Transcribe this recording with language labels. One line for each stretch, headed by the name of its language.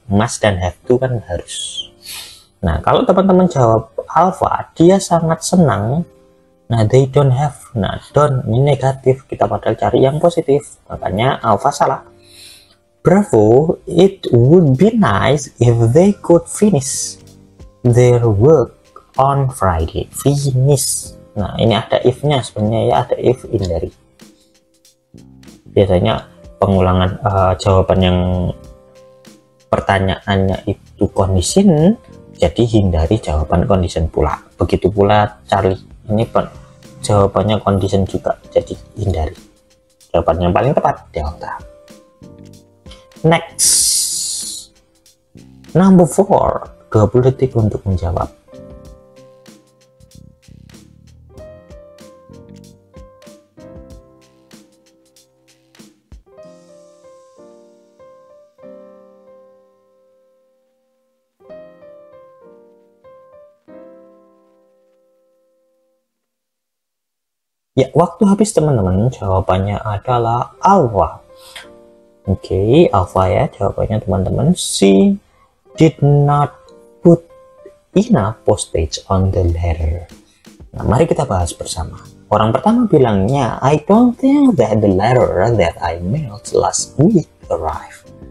Indonesian: Must dan have to kan harus. Nah, kalau teman-teman jawab alpha, dia sangat senang. Nah,
English: they don't have.
Indonesian: Nah, don't ini negatif. Kita padahal cari yang positif. Makanya alpha salah.
English: Bravo, it would be nice if they could finish their work on Friday. Finish.
Indonesian: Nah, ini ada if-nya sebenarnya ya, ada if in dari. Biasanya pengulangan jawaban yang pertanyaannya itu condition, jadi hindari jawaban condition pula. Begitu pula Charlie, ini jawabannya condition juga, jadi hindari. Jawaban yang paling tepat delta.
English: Next, number 4,
Indonesian: 20 detik untuk menjawab. Ya, waktu habis teman-teman. Jawabannya adalah alpha. Oke, alpha ya jawabannya teman-teman.
English: She did not put enough postage on the letter.
Indonesian: Nah, mari kita bahas bersama. Orang pertama bilangnya,
English: I don't think that the letter that I mailed last week arrived.